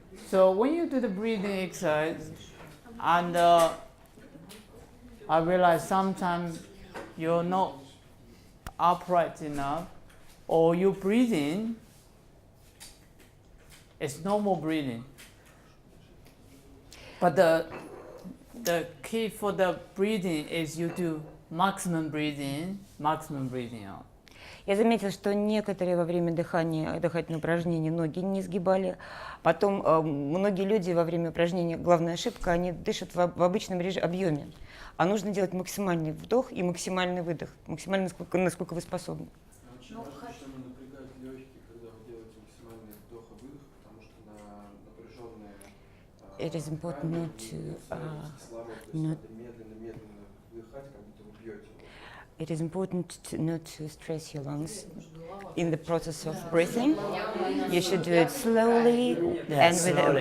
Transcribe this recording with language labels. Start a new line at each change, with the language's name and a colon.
English: So when you do the breathing exercise, and I realize sometimes you're not upright enough, or you breathing, it's normal breathing. But the key for the breathing is you do maximum breathing out.
Russian: Я заметила, что некоторые во время дыхания, дыхательного упражнения ноги не сгибали. Потом многие люди во время упражнения, главная ошибка, они дышат в обычном объеме. А нужно делать максимальный вдох и максимальный выдох. Максимально, насколько вы способны. Очень важно, что не напрягать легкие, когда вы делаете максимальный вдох и выдох, потому что на напряженные
English: It is important not to,
Russian: медленно вдыхать, как будто вы бьете.
English: It is important not to stress your lungs in the process of breathing. You should do it slowly and with